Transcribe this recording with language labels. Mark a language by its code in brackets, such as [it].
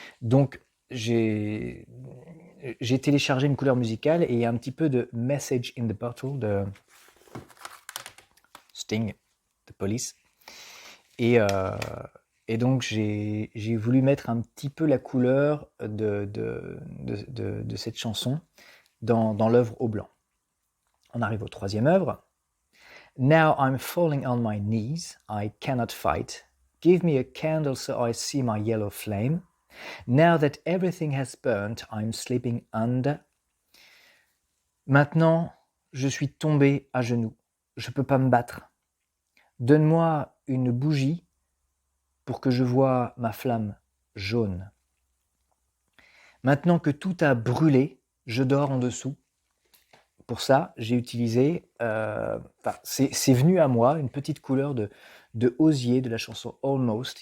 [fr] Donc, j'ai j'ai téléchargé une couleur musicale et il y a un petit peu de Message in the Bottle de Sting, de Police. Et, et donc, j'ai voulu mettre un petit peu la couleur de cette chanson dans l'œuvre au blanc. On arrive au troisième œuvre. [en] Now I'm falling on my knees, I cannot fight. Give me a candle so I see my yellow flame. Now that everything has burnt, I'm sleeping under. [fr] Maintenant, je suis tombé à genoux. Je ne peux pas me battre. Donne-moi une bougie pour que je voie ma flamme jaune. Maintenant que tout a brûlé, je dors en dessous. Pour ça, j'ai utilisé, c'est venu à moi, une petite couleur de osier de la chanson Almost.